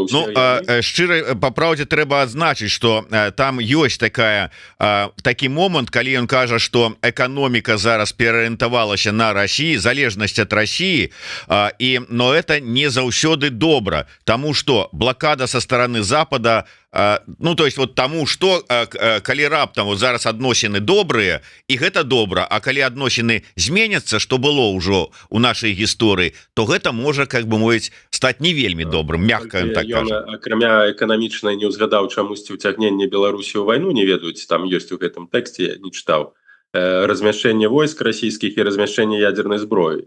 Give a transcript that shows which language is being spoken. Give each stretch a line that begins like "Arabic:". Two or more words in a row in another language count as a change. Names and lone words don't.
Belarusian: шчыра па праўдзе трэба адзначыць, што там ёсць такі момант, калі ён кажа, што эканоміка зараз пераарыентавалася на Расіі, залежнасць ад Расіі,
Russian: но это
Belarusian: не заўсёды добра, таму што блакада са стараны Запада,
Russian: ну то есть вот тому что
Belarusian: калі раптам вот зараз адносіны добрыя, і гэта добра, а калі адносіны зменяцца,
Russian: что было
Belarusian: ўжо у нашай гісторыі, то гэта можа,
Russian: как бы
Belarusian: мовіць, стаць не вельмі добрым, мягка так кажа. Акрамя эканамічна не ўзгадаў чамусьці ўцягнення Беларусі ў вайну, не ведаюць, там ёсць у гэтым тэксце, не чытаў, размяшчэнне войск расійскіх і размяшчэнне ядзернай зброі.